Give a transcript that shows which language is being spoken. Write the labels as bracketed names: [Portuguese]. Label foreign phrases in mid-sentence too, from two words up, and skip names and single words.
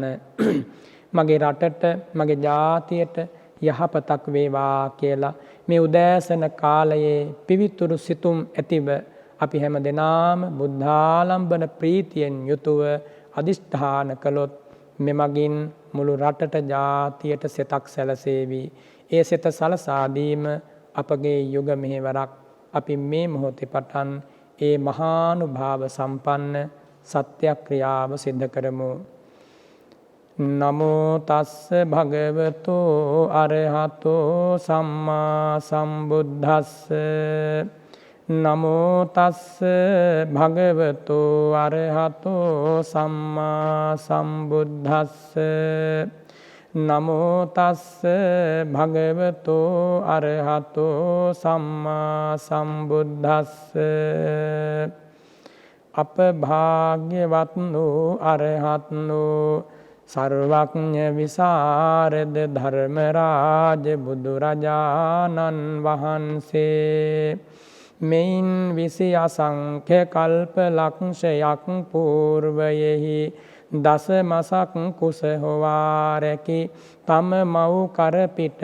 [Sinhala] මගේ රටට මගේ ජාතියට යහපතක් වේවා කියලා මේ උදෑසන කාලයේ පිවිතුරු සිතුම් ඇතිව අපි හැම දෙනාම බුද්ධාලම්බන ප්‍රීතියෙන් යුතුව අදිෂ්ඨාන කළොත් මෙමගින් මුළු රටට ජාතියට සෙතක් සැලසේවි. ඒ සෙත සලසා දීම අපගේ යුග මෙහෙවරක්. අපි මේ මොහොතේ පටන් ඒ මහානුභාව සම්පන්න සත්‍යක්‍රියාව සිද්ධ කරමු. [Pali] නමෝ තස්ස භගවතෝ අරහතෝ සම්මා සම්බුද්දස්ස. නමෝ තස්ස භගවතෝ අරහතෝ සම්මා සම්බුද්දස්ස. නමෝ තස්ස භගවතෝ අරහතෝ සම්මා සම්බුද්දස්ස. [Sinhala] අපභාග්‍යවත් වූ අරහත් වූ සර්වඥ විසරද ධර්මරාජ බුදුරජාණන් වහන්සේ මෙයින් විසි අසංඛ්‍ය කල්ප ලක්ෂයක් పూర్වයෙහි දසමසක් කුස හොවා රැකි තම මව් කරපිට